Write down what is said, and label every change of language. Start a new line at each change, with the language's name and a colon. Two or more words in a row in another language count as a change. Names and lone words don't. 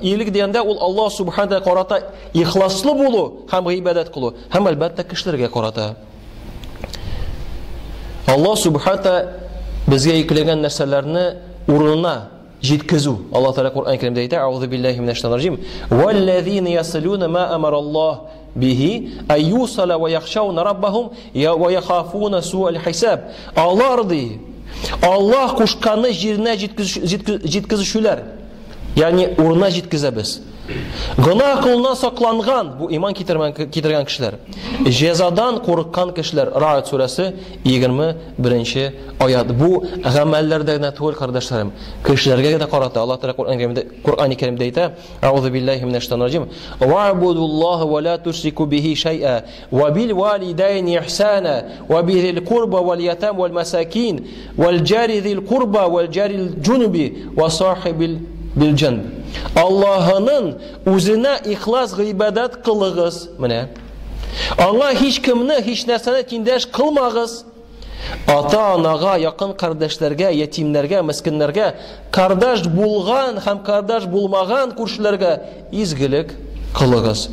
Tatar: Игелек дигәндә ул Аллаһ
Arabic: سبحانه و
Tatar: карата ихласлы булу һәм гыйбадат кылу. Һәм әлбәттә кешеләргә карата. Аллаһ
Arabic: سبحانه و
Tatar: безгә йөкләгән нәрсәләрне урынына җиткезү. Аллаһ Тәгалә Куръан Кәримдә әйтә:
Arabic: "أعوذ بالله من الشيطان الرجيم. والذين يصلون ما أمر الله به أن يوصل ويخشون ربهم ويخافون سوء الحساب."
Tatar: Аллаһ кушканны җиренә җиткезүчеләр, ягъни урынына җиткезәбез. Гына кылудан сакланган, бу иман китергән кешеләр. Җәзадан курыккан кешеләр. Раат сүрәсе 21 аят. Бу гамәлләрдә генә түгел, кардәшләрем. Кешеләргә дә карата Аллаһ Тәгалә Куръан Кәримдә әйтә:
Arabic: "أعوذ بالله من الشيطان الرجيم. واعبدوا الله ولا تشركوا به شيئا وبالوالدين إحسانا وبذي القربى واليتامى والمساكين والجار ذي القربى والجار الجنب والصاحب بالجنب."
Tatar: Аллаһның үзенә ихлас гыйбадат кылыгыз. Менә. Аңа һич кемне, һич нәрсәне тиңдәш кылмагыз. Ата-анага, якын кардәшләргә, ятимнәргә, мискиннәргә, кардәш булган һәм кардәш булмаган күршеләргә изгелек кылыгыз.